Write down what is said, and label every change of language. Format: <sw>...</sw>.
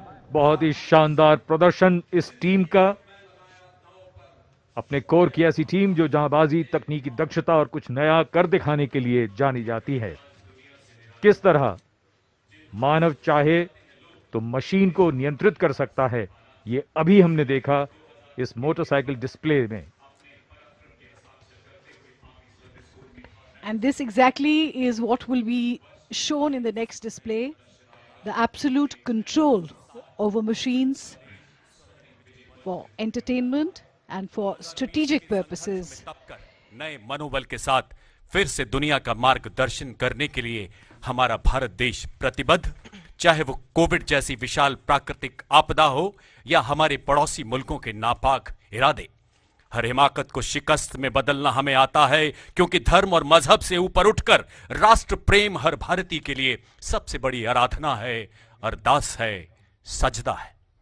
<hi>बहुत ही शानदार प्रदर्शन इस टीम का, अपने कोर की ऐसी टीम जो जहांबाजी, तकनीकी दक्षता और कुछ नया कर दिखाने के लिए जानी जाती है। किस तरह मानव चाहे तो मशीन को नियंत्रित कर सकता है, ये अभी हमने देखा इस मोटरसाइकिल डिस्प्ले में।</hi> <en>And this exactly is what will be shown in the next display, the absolute control over machines for entertainment and for strategic purposes.</en> <hi>नए मनोबल के साथ फिर से दुनिया का मार्गदर्शन करने के लिए हमारा भारत देश प्रतिबद्ध, चाहे वो कोविड जैसी विशाल प्राकृतिक आपदा हो या हमारे पड़ोसी मुल्कों के नापाक इरादे। हर हिमाकत को शिकस्त में बदलना हमें आता है, क्योंकि धर्म और मजहब से ऊपर उठकर राष्ट्र प्रेम हर भारतीय के लिए सबसे बड़ी आराधना है, अरदास है, सजदा है।</hi>